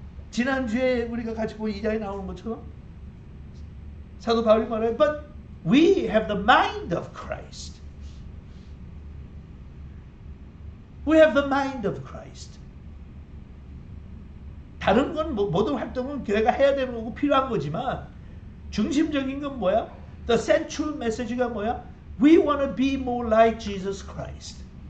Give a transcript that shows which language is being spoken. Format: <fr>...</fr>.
<ko>지난주에 우리가 같이 본 2장에 나오는 것처럼 사도 바울이 말해요.</ko> <en>But we have the mind of Christ. We have the mind of Christ.</en> <ko>다른 건 모든 활동은 교회가 해야 되는 거고 필요한 거지만 중심적인 건 뭐야?</ko> <en>The central message</en> <ko>가 뭐야?</ko> <en>We want to be more like Jesus Christ.</en>